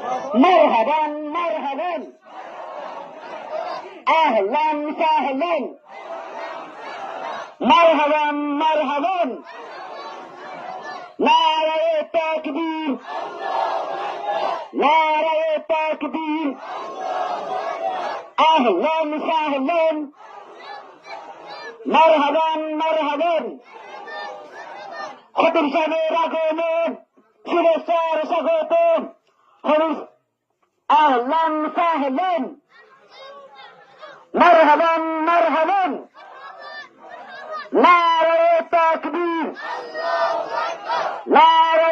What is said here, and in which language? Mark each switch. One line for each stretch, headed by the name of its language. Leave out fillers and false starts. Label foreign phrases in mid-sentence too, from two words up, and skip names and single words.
Arabic: مرحبا مرحبا اهلا سهلا مرحبا مرحبا
Urdu: نعرہ تکبیر نعرہ تکبیر
Arabic: اهلا سهلا مرحبا مرحبا
Bangla: খতিব সাহেবের আগমন শুভেচ্ছার স্বাগতম
Arabic: أهلا سهلا مرحبا مرحبا
Urdu: نعرہ تکبیر نعرہ